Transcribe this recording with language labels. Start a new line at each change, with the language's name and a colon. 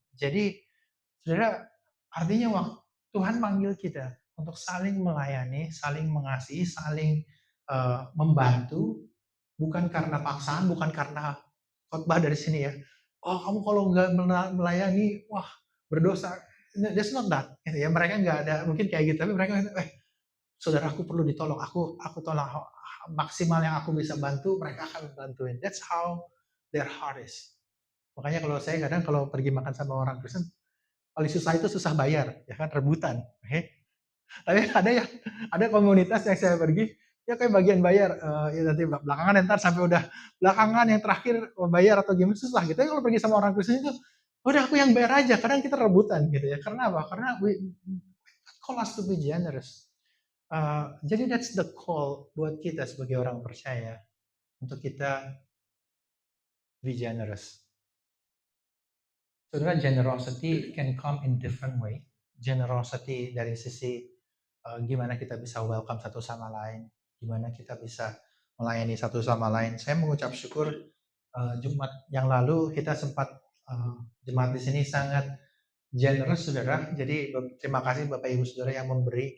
Indonesian: Jadi saudara, artinya waktu Tuhan manggil kita untuk saling melayani, saling mengasihi, saling membantu, bukan karena paksaan, bukan karena khotbah dari sini ya. Oh kamu kalau nggak melayani, wah berdosa.
English: That's not that.
Indonesian: Ya, mereka nggak ada mungkin kayak gitu, tapi mereka saudara aku perlu ditolong, aku tolong maksimal yang aku bisa bantu, mereka akan bantuin.
English: That's how their heart is.
Indonesian: Makanya kalau saya kadang kalau pergi makan sama orang Kristen, paling susah itu susah bayar, ya kan, rebutan. Okay? Tapi ada komunitas yang saya pergi, Ya kayak bagian bayar, ya nanti belakangan entar sampai udah belakangan yang terakhir bayar atau gimana susah gitu ya kalau pergi sama orang Kristen itu, udah aku yang bayar aja, kadang kita rebutan gitu ya. Karena apa?
English: Karena God call us to be generous. Jadi that's the call
Indonesian: buat kita sebagai orang percaya untuk kita
English: be generous. Saudara, generosity can come in different way.
Indonesian: Generosity dari sisi gimana kita bisa welcome satu sama lain, gimana kita bisa melayani satu sama lain. Saya mengucap syukur Jumat yang lalu kita sempat jemaat di sini sangat generous, saudara. Jadi terima kasih Bapak Ibu Saudara yang memberi.